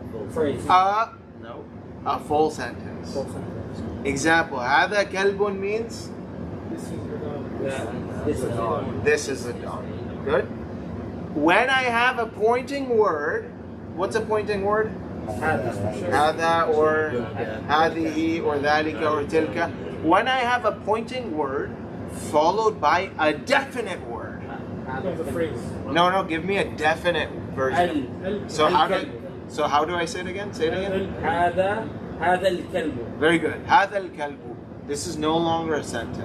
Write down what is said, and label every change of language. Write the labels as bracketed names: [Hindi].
[English] Phrase. A full sentence. Full sentence. Example, [Arabic] هذا كلب [English] means This is your dog. Yeah. This is a dog. this is a dog. Good. When I have a pointing word, what's a pointing word? [Arabic] هذا or هذه or ذلك or تلك. [English] When I have a pointing word followed by a definite word. No, the phrase. No, give me a definite version. So how do I say it again? Say it again. [Arabic] هذا الكلب. [English] Very good. [Arabic] هذا الكلب. [English] This is no longer a sentence.